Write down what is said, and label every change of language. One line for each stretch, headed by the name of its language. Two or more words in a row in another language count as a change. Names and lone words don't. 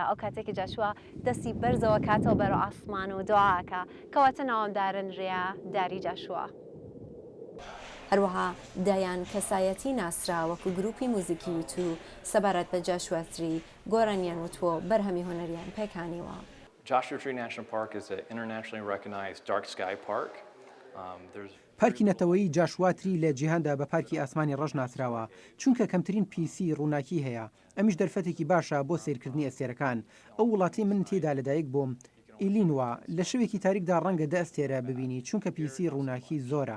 Central Kurdish: ئەو کاتێکی جاشوا دەستی بەرزەوە کاتەوە بەرەو ئاسمان و دوعاکە، کەواتە ناوەم دارنرێە داری جاشوا. هەروەها دایان کەسایەتی ناسرا وەکو گروپی موزیکی یوتیوب سەبارەت بە جاشوا تری گۆڕانیان وتووە بەرهەمی هونەریان پێکانیوە.
English: Joshua Tree National Park is an internationally recognized dark sky park.
Central Kurdish: پارکی نەتەوەیی جاشوا تری لە جیهاندا بە پارکی ئاسمانی ڕەش ناسراوە، چونکە کەمترین پیسی ڕووناکی هەیە. ئەمیش دەرفەتێکی باشە بۆ سیرکردنی ئەستێرەکان. ئەو وڵاتی من تێدا لەدایک بووم، ئیلینوا، لە شەوێکی تاریکدا ڕەنگە 10 ئەستێرە ببینی، چونکە پیسی ڕووناکی زۆرە.